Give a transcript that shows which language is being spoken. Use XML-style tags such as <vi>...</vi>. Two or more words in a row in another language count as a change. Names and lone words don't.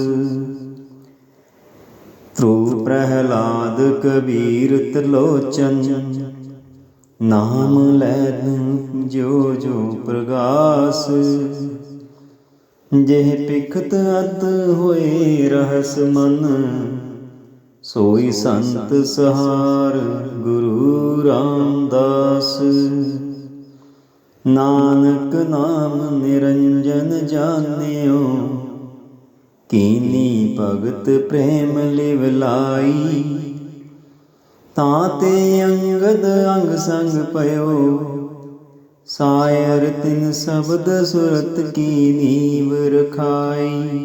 <bra>ਧਰੁਵ ਪ੍ਰਹਿਲਾਦ ਕਬੀਰ ਤਿਲੋਚਨ, ਨਾਮ ਲੈਨ ਜੋ ਜੋ ਪ੍ਰਗਾਸ। ਜਿਹ ਪਿਖਤ ਅਤ ਹੋਏ ਰਹਸ ਮਨ, ਸੋਈ ਸੰਤ ਸਹਾਰ ਗੁਰੂ ਰਾਮਦਾਸ। नानक नाम निरंजन जानियो, कीनी भगत प्रेम लिव लाई। ताते अंगद अंग संग पयो, सायर तिन शब्द सुरत की नीव रखाई।</bra>